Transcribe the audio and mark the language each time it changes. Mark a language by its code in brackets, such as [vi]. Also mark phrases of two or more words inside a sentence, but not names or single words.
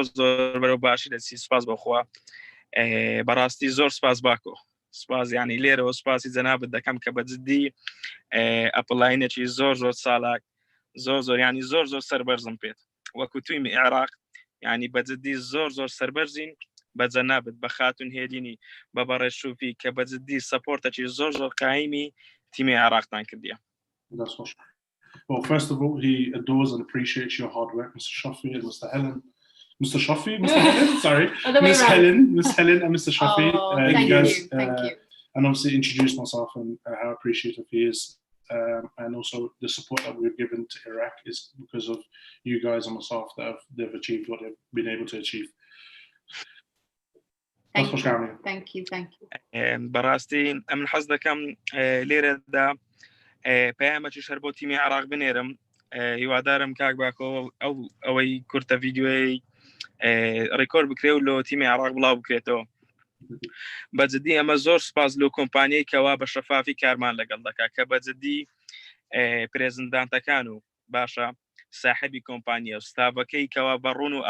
[ckb] بەرەو باشی دەچی سپاس بەخوا بەڕاستی زۆر سپاس باکۆ سپاس یعنی لێرەوە سپاسی جەنابەت دەکەم کە بەجددی ئەپڵاینێکی زۆر ساڵاک زۆر یعنی زۆر سەربەرزم پێت وەکو تویمی عێراق یعنی بەجددی زۆر سەربەرزین بە جەنابەت بە خاتون هێلینی بە بەڕێز شوفی کە بەجددی سەپۆرتێکی زۆر قایمی تیمی عێراقتان کردیە. [en] Well, first of all, he adores and appreciates your hard work, Mr. Shafi and Mr. Helen. Mr. Helen, sorry. Miss Helen and Mr. Shafi. Thank you. And obviously introduce myself and how appreciative he is. and also the support that we've given to Iraq is because of you guys on the staff that they've achieved what they've been able to achieve. Thank you. [ckb] براستي من حزدكم ليرة دا پیامە چیشەر بۆ تیمی عراق بنێرم هیوادارم کاک باکۆ ئەوەی کورتە ڤیدیۆی ڕێکۆرد بکرێ و لۆ تیمی عراق بڵاو بکرێتەوە بەجددی ئەمە زۆر سپاس لۆ کۆمپانیای کەوا بە شەفافی کارمان لەگەڵ دەکات کە بەجددی پرێزندانتەکان و باشە ساحبی کۆمپانیە و ستافەکەی کەوا بەڕوون و